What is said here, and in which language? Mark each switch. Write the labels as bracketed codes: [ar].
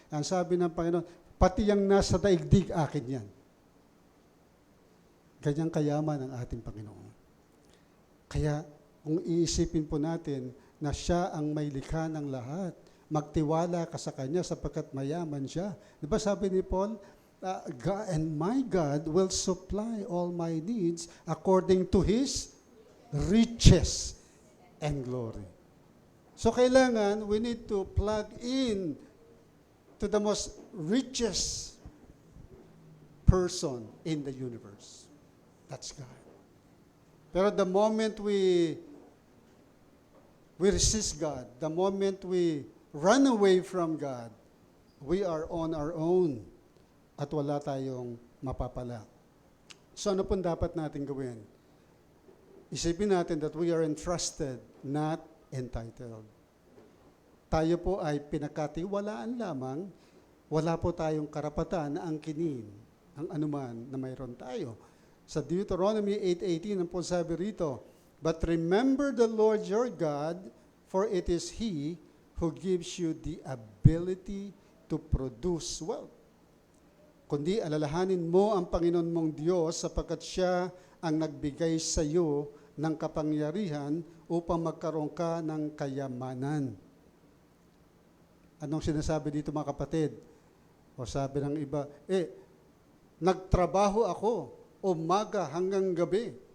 [tl] Ang sabi ng Panginoon, pati yung nasa daigdig, akin yan. Ganyang kayaman ang ating Panginoon. Kaya kung iisipin po natin na siya ang may likha ng lahat, magtiwala ka sa Kanya sapagkat mayaman siya. Di ba sabi ni Paul, [en] God, and my God will supply all my needs according to His riches and glory. So kailangan, we need to plug in to the most richest person in the universe. That's God. Pero the moment we resist God, the moment we run away from God, we are on our own [tl] at wala tayong mapapala. So ano pong dapat natin gawin? Isipin natin [en] that we are entrusted, not entitled. [tl] Tayo po ay pinagkatiwalaan lamang, wala po tayong karapatan na angkinin ang anuman na mayroon tayo. [en] Sa Deuteronomy 8:18, [tl] ang po sabi rito, [en] but remember the Lord your God, for it is He who gives you the ability to produce wealth. [tl] Kundi alalahanin mo ang Panginoon mong Diyos sapagkat Siya ang nagbigay sa iyo ng kapangyarihan upang magkaroon ka ng kayamanan. Anong sinasabi dito mga kapatid? O sabi ng iba, nagtrabaho ako umaga hanggang gabi.